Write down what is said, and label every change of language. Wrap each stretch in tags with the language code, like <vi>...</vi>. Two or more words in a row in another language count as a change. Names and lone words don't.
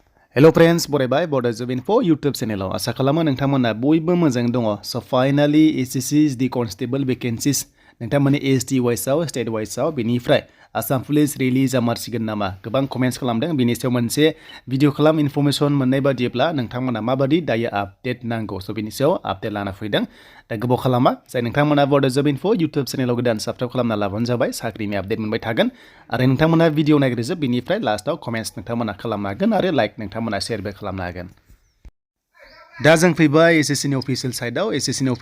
<en>Hello friends,</en> <brx>बरायबाय Bodo Info YouTube channel आसा खालामो नोंथांमोना बयबो मोजां दङ।</brx> <en>So finally SSC the constable vacancies</en> <brx>नोंथांमोननि</brx> <en>ST wise</en> <brx>आव</brx> <en>state wise</en> <brx>आव बेनिफ्राय Assam Police रिलीज जामारसिगोन नामा गोबां कमेन्ट्स खालामदों बेनि सायाव मोनसे भिडिअ खालाम इनफरमेशन मोननाय बादिब्ला नोंथांमोना माबादि दायो आपडेट नांगौ सो बेनि सायाव आपडेट लाना फैदों दा गोबाव खालामा जाय नोंथांमोना Bodo Info YouTube चेनेलाव गोदान साबस्क्राइब खालामना लाबानो जाबाय साख्रिनि आपडेट मोनबाय थागोन आरो नोंथांमोना भिडिअ नायग्रोजोब बेनिफ्राय</brx> <en>last comments</en> <brx>नोंथांमोना खालामनो हागोन आरो लाइक नोंथांमोना शेयारबो खालामनो हागोन दा जों फैबाय एसएससी नि</brx> <en>official site</en> <brx>एसएससी नि</brx>